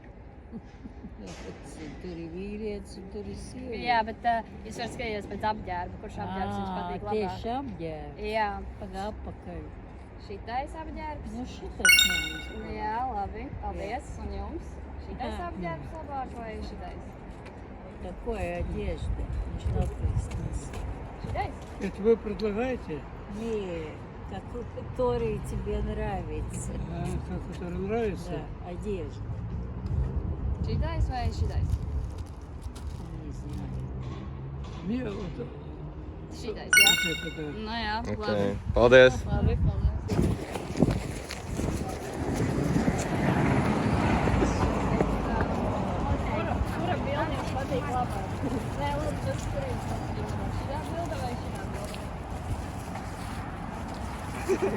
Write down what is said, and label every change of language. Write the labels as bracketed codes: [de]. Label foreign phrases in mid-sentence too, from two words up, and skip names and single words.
[lv] Tur ir vīrietis, un tur ir sieviete. Jā, bet jūs varat skatīties pēc apģērba, kurš apģērbs jums patīk labāk. Tieši apģērbi. Jā. Apakaļ. Šitais apģērbs? Nu, šitas man. Jā, labi. Paldies. Un jums? Šitais apģērbs labāk vai šitais? [ru] Такое одежда, международная. [lv] Šitais? [ru] Это вы предлагаете? Нет, который тебе нравится. Который нравится? Да, одежда. [lv] Šitais vai šitais? [ru] Не знаю. Мне вот [lv] Šitais, jā. [ru] это, да. [lv] Nu jā, labi. Okay. Paldies! Labi, paldies. Kura bilde jums patīk labāk? Nē, lūdzu, tas kuriem patīk labāk. Šitā bilde vai šitā bilde?